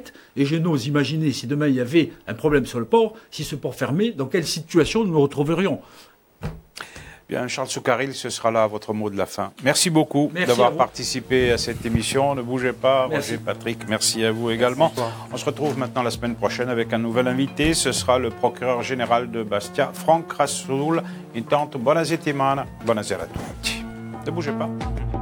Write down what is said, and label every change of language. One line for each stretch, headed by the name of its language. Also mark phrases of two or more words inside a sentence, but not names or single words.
French: Et je n'ose imaginer, si demain il y avait un problème sur le port, si ce port fermait, dans quelle situation nous nous retrouverions? Bien, Charles Soukaril, ce sera là votre mot de la fin. Merci beaucoup d'avoir participé à cette émission. Ne bougez pas, Roger, Patrick, merci à vous également. On se retrouve maintenant la semaine prochaine avec un nouvel invité. Ce sera le procureur général de Bastia, Franck Rassoul.
Italian: Intanto, buona settimana, buonasera a tutti.
French: Ne bougez pas.